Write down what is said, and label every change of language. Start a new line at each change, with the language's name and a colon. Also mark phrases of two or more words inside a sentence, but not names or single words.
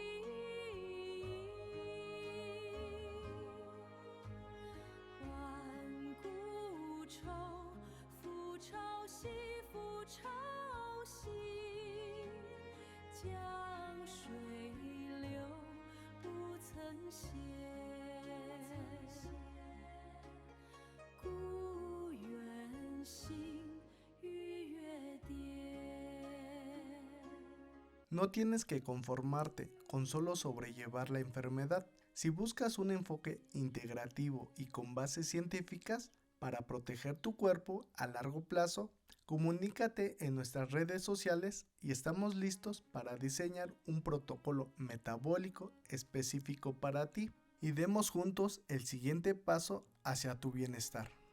Chinese: 万古愁，复潮兮，复潮兮，江水流不曾歇。故园行，与月叠。
Spanish: No tienes que conformarte con solo sobrellevar la enfermedad. Si buscas un enfoque integrativo y con bases científicas para proteger tu cuerpo a largo plazo, comunícate en nuestras redes sociales y estamos listos para diseñar un protocolo metabólico específico para ti y demos juntos el siguiente paso hacia tu bienestar.